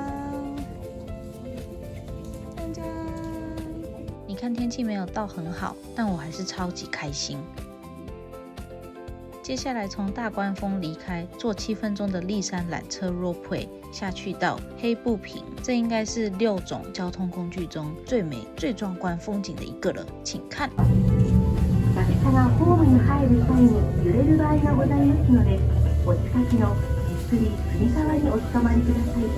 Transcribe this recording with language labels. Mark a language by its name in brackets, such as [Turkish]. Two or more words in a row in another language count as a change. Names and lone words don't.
[Chinese] 你看天气没有到很好，但我还是超级开心。接下来从大关峰离开，坐7分钟的立山缆车 Roadway 下去到黑部坪，这应该是6种交通工具中最美、最壮观风景的一个了，请看。 [Japanese] 列車がホームに入る際に揺れる場合がございますので、お近くの手すり、つり革におつかまりください。